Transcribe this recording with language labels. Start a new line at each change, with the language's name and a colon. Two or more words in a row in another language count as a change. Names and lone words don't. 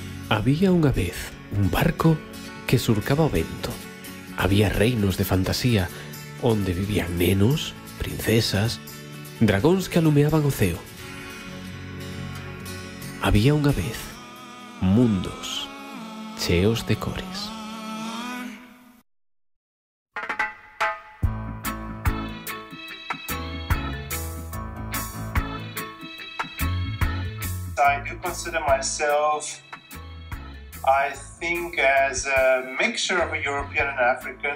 Galician: Había unha vez un barco que surcaba o vento. Había reinos de fantasía onde vivían nenos, princesas, dragóns que alumeaban o ceo. Había unha vez mundos cheos de cores.
English: I do consider myself, I think, as a mixture of a European and African.